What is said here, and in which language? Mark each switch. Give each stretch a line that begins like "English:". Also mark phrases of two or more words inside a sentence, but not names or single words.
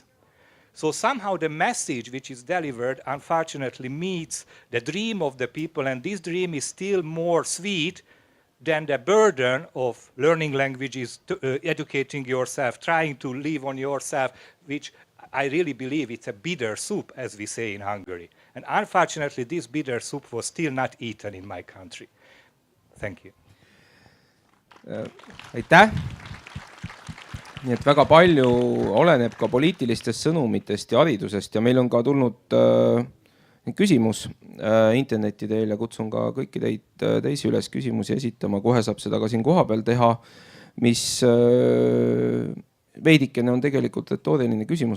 English: So somehow the message which is delivered, unfortunately, meets the dream of the people, and this dream is still more sweet than the burden of learning languages, educating yourself, trying to live on yourself, which I really believe it's a bitter soup, as we say in Hungary. And unfortunately, this bitter soup was still not eaten in my country. Thank you.
Estonian: Aitäh! Nii et väga palju oleneb ka poliitilistest sõnumitest ja haridusest ja meil on ka tulnud küsimus interneti teel ja kutsun ka kõiki teisi üles küsimusi esitama. Kohe saab seda ka siin kohapeal teha, mis veidikene on tegelikult retooriline küsimus.